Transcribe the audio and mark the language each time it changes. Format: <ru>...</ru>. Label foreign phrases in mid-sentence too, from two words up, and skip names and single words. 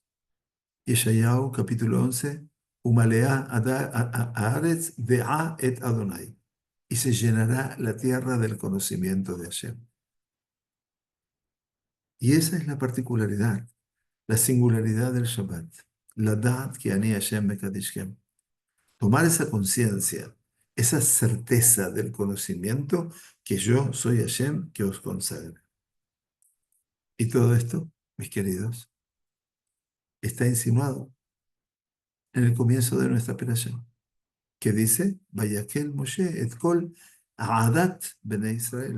<es>Yeshayahu, capítulo 11,</es> <he>ומלאה הארץ דעה את אדוני.</he> <es>Y se llenará la tierra del conocimiento de Hashem. Y esa es la particularidad, la singularidad del Shabbat.</es> <he>לדעת כי אני השם מקדשכם.</he> <es>Tomar esa conciencia, esa certeza del conocimiento que yo soy Hashem que os consagra. Y todo esto, mis queridos, está insinuado en el comienzo de nuestra operación, que dice,</es> <he>ויקהל משה את כל עדת בני ישראל.</he>